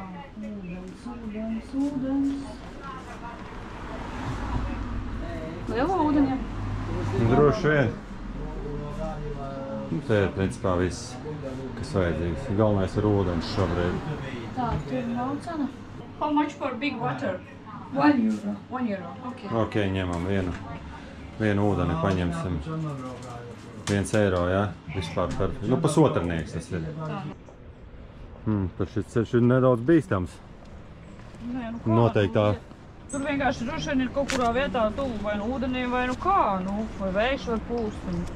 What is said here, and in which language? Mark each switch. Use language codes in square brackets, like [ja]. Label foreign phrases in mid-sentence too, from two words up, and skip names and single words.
[lv] Ūdens. Liela ūdeņa. Droši vien. Te ir principā viss, kas vajadzīgs. Galvenais ir ūdens šobrīd. Tā, tur nav cena. [en] How much for big water? 1 euro. 1 euro, ok. [lv] Ok, ņemam vienu ūdeni, paņemsim. 1 eiro, jā? Vispār perfekti. Nu, pusotrnieks tas ir. Tas šis ceļš ir nedaudz bīstams. Nē, nu kā? Noteikti tā. Tur vienkārši droši vien ir kaut kurā vietā tuvu vai nu ūdenī vai nu kā, vai vējš var pūst.